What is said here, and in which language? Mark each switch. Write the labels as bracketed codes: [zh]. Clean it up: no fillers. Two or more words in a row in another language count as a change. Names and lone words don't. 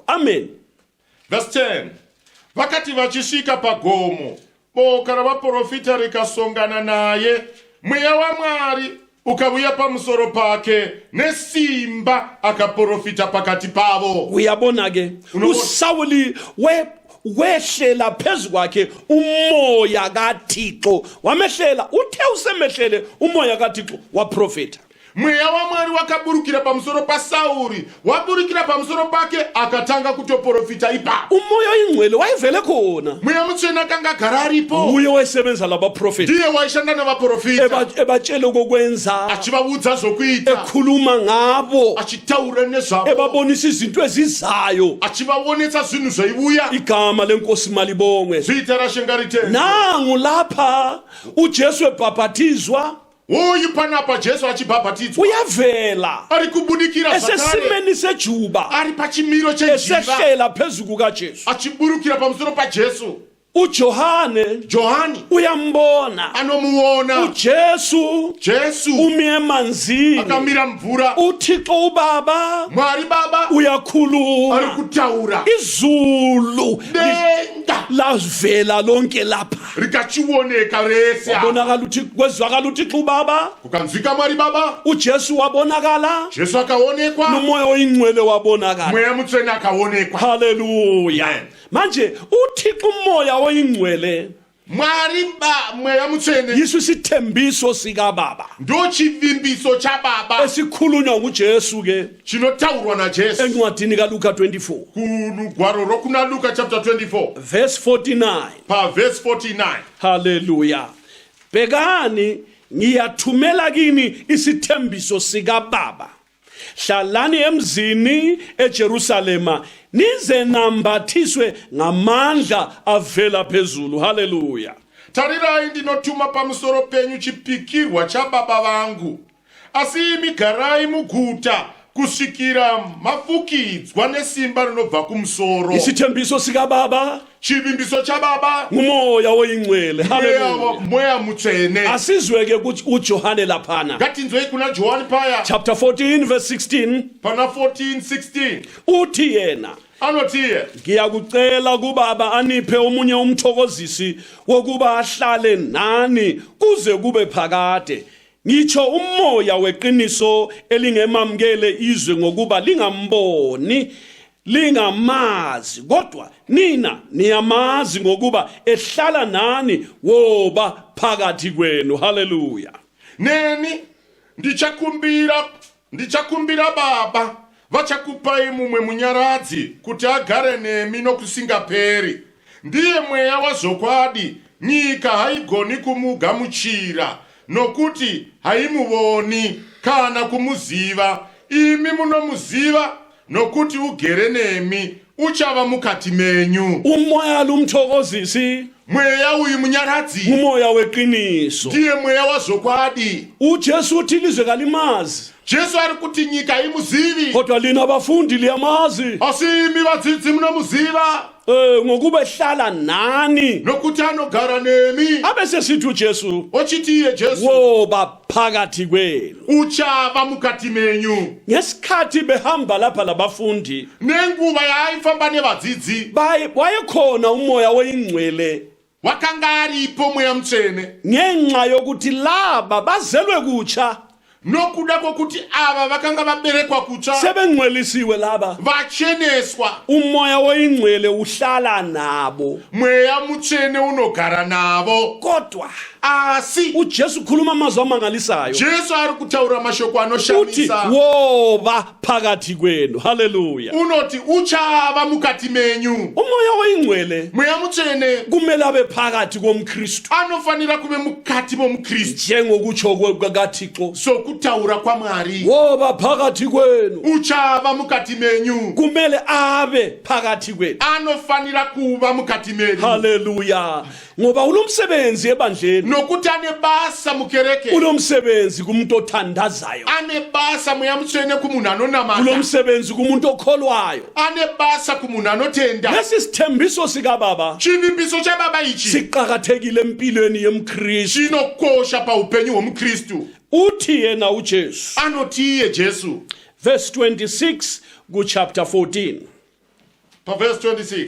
[en] Amen. Verse 10. [sn] Vakati vachisvika pagomo, boka ravaprofita rikasongana naye, mweya waMwari ukauya pamusoro pake nesimba, akaprofita pakati pavo. [nd] Uyabona ke uSawuli wehlela phezu kwakhe umoya kaThixo wamehlela, uthe usemehlele umoya kaThixo waprofita. [sn] Mweya waMwari wakaburukira pamusoro paSauri, waburukira pamusoro pake akatanga kutoprofita ipapo. [nd] Umoya oyingcwele wayevele khona, [sn] mweya mutsvene akanga agara aripo, [nd] uye wayesebenza labaprofeti, [sn] ndiye waishanda navaprofita, [nd] ebatshele kokwenza, [sn] achivaudza zvokuita, [nd] ekhuluma ngabo, [sn] achitaura nezvavo, [nd] ebabonisa izinto ezizayo. [sn] achivaonetsa zvinhu zvaiuya. [nd] Igama lenkosi malibongwe. [sn] Zita raShe ngaritendwe. [nd] Nangu lapha uJesu ebhaphathizwa, [sn] uyu panapa Jesu achibhabhatidzwa, [nd] uyavela [sn] ari kubudikira zvakare, [nd] esesimeni sejuba, [sn] ari pachimiro chejiva, [nd] esehlela phezu kukaJesu. [sn] achiburukira pamusoro paJesu. Johani [nd] uyambona [sn] anomuona [nd] Jesu umi emanzini [sn] akamira mvura, [nd] uThixo ubaba [sn] Mwari Baba [nd] uyakhuluma [sn] ari kutaura, [nd] izulu [sn] denga [nd] lavela lonke lapha [sn] rikachioneka rese, [nd] kwezwakala uThixo ubaba [sn] kukanzwika Mwari Baba, [nd] uJesu wabonakala [sn] Jesu akaonekwa, [nd] nomoya oyingcwele wabonakala. [sn] Mweya Mutsvene akaonekwa. Haleluya. Amen. [nd] Manje uThixo umoya oyingcwele [sn] Mweya Mutsvene [nd] yiso isithembiso sika baba [sn] ndo chivimbiso cha Baba [nd] esikhulunywa nguJesu ke [sn] chinotaurwa naJesu [nd] encwadini kaLuka 24 [sn] kulugwaro rokuna Luka chapter 24 [en] verse 49. [sn] pa verse 49. Haleluya. [nd] Bekani ngiyathumela kini isithembiso sika baba. Hlalani emzini eJerusalema nize nambathiswe ngamandla avela phezulu. Haleluya. [sn] Tarirai ndinotuma pamusoro penyu chipikirwa cha Baba vangu, asi imi garai muguta kusvikira mafukidzwa nesimba rinobva kumusoro. [nd] Isithembiso sika baba [sn] Chivimbiso cha Baba [nd] ngumoya oyingcwele. Haleluya. [sn] Mweya Mutsvene. [nd] Asizweke uJohane laphana [sn] Ngatinzwei kuna Johani paya [en] chapter 14 verse 16 [sn] pana 14:16 [nd] uthi yena [sn] anotiye, [nd] ngiyakucela kubaba aniphe omunye umthokozisi wokuba ahlale nani kuze kube phakade, ngitsho umoya weqiniso elingemamkele izwe ngokuba lingamboni lingamazi, kodwa nina niyamazi ngokuba ehlala nani woba phakathi kwenu. Haleluya. [sn] neni ndichakumbira Baba vachakupai mumwe munyaradzi kuti agare nemi nokusingaperi, ndiye mweya wazvokwadi. Nyika haigoni kumugamuchira nokuti haimuvoni kana kumuziva, imi munomuziva nokuti ugere nemi, uchava mukati menyu. [nd] Umoya lumthokozisi [sn] Mweya uyu munyaradzi [nd] umoya weqiniso. [sn] ndiye mweya wazvokwadi. [nd] uJesu uthi lizwe kalimazi, [sn] Jesu ari kuti nyika haimuzivi, [nd] kodwa lina abafundi liyamazi, [sn] asi imi vadzidzi munomuziva [nd] ngokuba ehlala nani. [sn] nokuti anogara nemi. [nd] Abese sithi uJesu [sn] Ochitiye Jesu [nd] woba phakathi kwenu. [sn] uchava mukati menyu. [nd] Ngesikhathi behamba lapha labafundi [sn] Nenguva yaaifamba nevadzidzi [nd] wayekhona umoya oyingcwele [sn] wakanga aripo Mweya Mutsvene, [nd] ngenxa yokuthi laba bazelwe kutsha, [sn] nokuda kwokuti ava vakanga vaberekwa kutsva, [nd] sebengcwelisiwe laba. [sn] vacheneswa. [nd] Umoya oyingcwele uhlala nabo, [sn] Mweya Mutsvene unogara navo, [nd] kodwa [sn] asi [nd] uJesu khuluma amazwi amangalisayo [sn] Jesu ari kutaura mashoko [nd] uthi [sn] anoshamisa. [nd] woba phakathi kwenu. Haleluya. [sn] Unoti uchava mukati menyu. [nd] Umoya oyingcwele [sn] Mweya Mutsvene [nd] kumele abe phakathi komKristu [sn] anofanira kuve mukati momukristu, [nd] njengokutsho kwakaThixo, [sn] sokutaura kwaMwari. [nd] woba phakathi kwenu. [sn] Uchava mukati menyu, [nd] Kumele abe phakathi kwenu. [sn] anofanira kuva mukati menyu. Haleluya. [nd] Ngoba ulomsebenzi ebandleni, [sn] Nokuti ane basa mukereke, [nd] ulomsebenzi kumuntu othandazayo, [sn] ane basa Mweya Mutsvene kumunhu anonamata, [nd] ulomsebenzi kumuntu okholwayo. [sn] ane basa kumunhu anotenda. [nd] Lesi sithembiso sika baba [sn] Chivimbiso cha Baba ichi [nd] siqhakathekile empilweni yomKristu. [sn] chinokosha paupenyu hwomukristu. [nd] Uthi yena uJesu [sn] Anotiye Jesu [en] verse 26 ku chapter 14, [sn] pa verse 26,